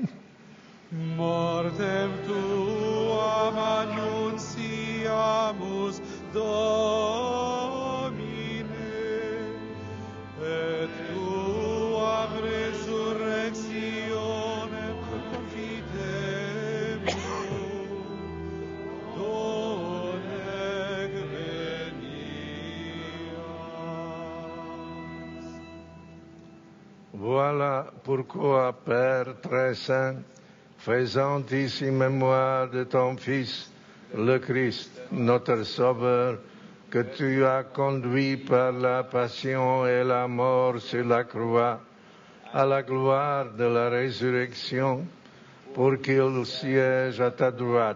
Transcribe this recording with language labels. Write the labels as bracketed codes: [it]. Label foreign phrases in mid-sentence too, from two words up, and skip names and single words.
[la] Mortem tuam annunciamus, Domine, et tuam resurrectionem confidemus, donec venias. [fr] Voilà pourquoi, Père très saint, faisant ici mémoire de ton Fils, le Christ, notre Sauveur, que tu as conduit par la passion et la mort sur la croix à la gloire de la résurrection, pour qu'il siège à ta droite.